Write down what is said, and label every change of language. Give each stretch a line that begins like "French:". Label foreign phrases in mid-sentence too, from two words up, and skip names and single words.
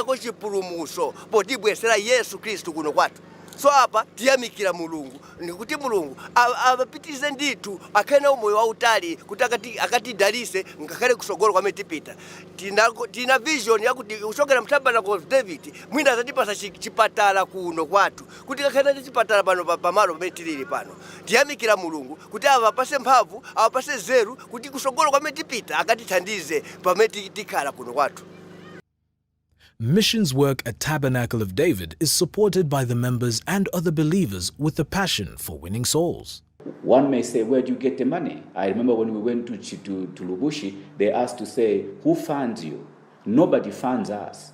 Nyanja: ko chipulumuso potibwesera Yesu Kristu kuno kwatu so apa tiyamikira Mulungu nikuti Mulungu apitirize ndithu akhena umoyo wautali kuti akatidalise ngakhale kusogolo kwamene tipita tina vision yakuti kuchokera mu Tabernacle of David mwina azatipasa chipatala kuno kwatu kuti kakhena chipatala pano pamalo pamene tilili pano tiyamikira Mulungu kuti apase mphamvu apase zeru kuti kusogolo kwamene tipita akatithandize pamene tikhala kuno kwatu.
English: Missions work at Tabernacle of David is supported by the members and other believers with a passion for winning souls. One may say, where do you get the money? I remember when we went to Lubushi, they asked to say, who funds you? Nobody funds us.